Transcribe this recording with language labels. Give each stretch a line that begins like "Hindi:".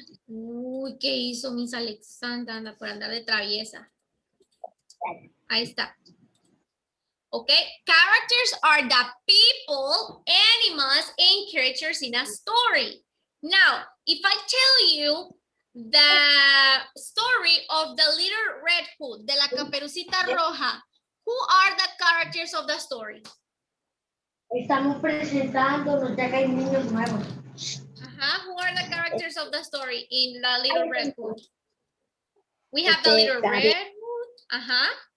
Spanish: Uy, ¿qué hizo Miss Alexandra? Anda por andar de traviesa. Ahí está.
English: Okay, characters are the people, animals, and creatures in a story. Now, if I tell you the story of the Little Red Hood,
Spanish: de la Caperucita Roja,
English: who are the characters of the story?
Spanish: Estamos presentándonos ya que hay niños nuevos.
English: Who are the characters of the story in the Little Red Hood? We have the Little Red Hood.